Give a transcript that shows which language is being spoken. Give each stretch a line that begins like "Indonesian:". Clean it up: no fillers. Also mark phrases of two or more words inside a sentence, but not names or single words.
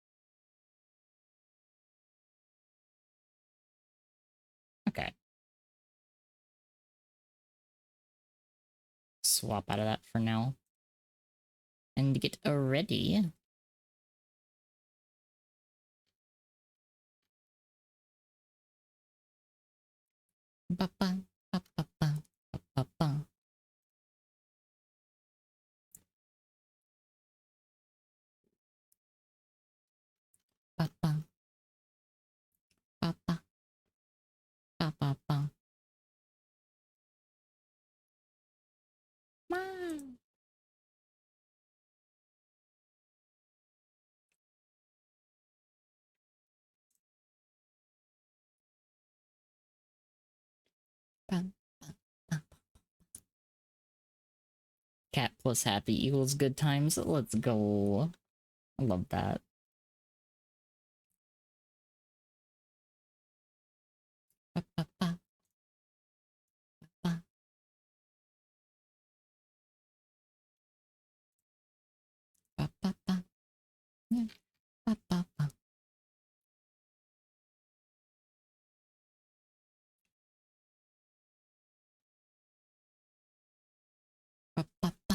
English: Okay. Swap out of that for now. And get ready. Ba ba ba ba ba ba ba ba. Ba ba ba ba ba ba ba. Meow. Ba, ba, ba. Cat plus happy equals good times. Let's go. I love that. Ba, ba, ba, ba. Ba, ba, ba. Yeah. Ba, ba, ba. Ba, ba, ba.